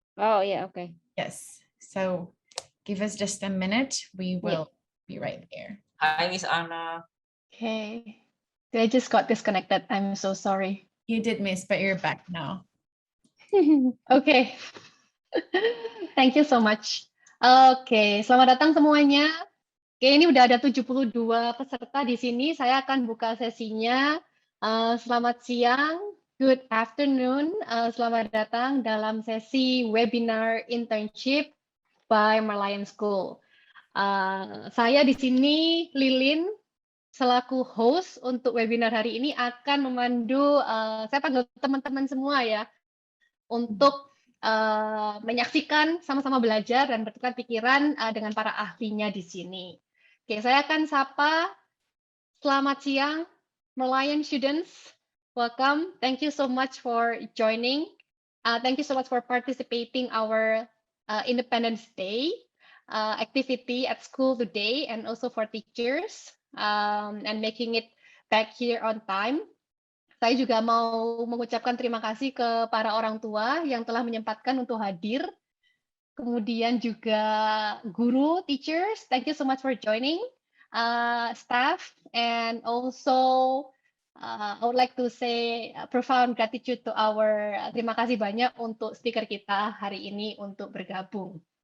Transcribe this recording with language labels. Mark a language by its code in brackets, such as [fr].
[en] Oh, yeah, okay. Yes. So give us just a minute. We will be right there. Hi, Miss Anna. Okay. I just got disconnected. I'm so sorry. You did miss, but you're back now. Okay. Thank you so much. [id] Oke, selamat datang semuanya. Oke, ini udah ada 72 peserta di sini. Saya akan buka sesinya. Selamat siang, [en] good afternoon. [id] Selamat datang dalam sesi webinar internship by Merlion School. Saya di sini, Lilin, selaku host untuk webinar hari ini akan memandu, saya panggil teman-teman semua ya, untuk menyaksikan, sama-sama belajar dan bertukar pikiran dengan para ahlinya di sini. Oke, saya akan sapa, selamat siang, [en] Merlion students, welcome. Thank you so much for joining. Thank you so much for participating our Independence Day activity at school today, and also for teachers and making it back here on time. [id] Saya juga mau mengucapkan terima kasih ke para orang tua yang telah menyempatkan untuk hadir. Kemudian juga guru, [en] teachers, thank you so much for joining. Staff, and also I would like to say profound gratitude to our, [id] terima kasih banyak untuk speaker kita hari ini untuk bergabung.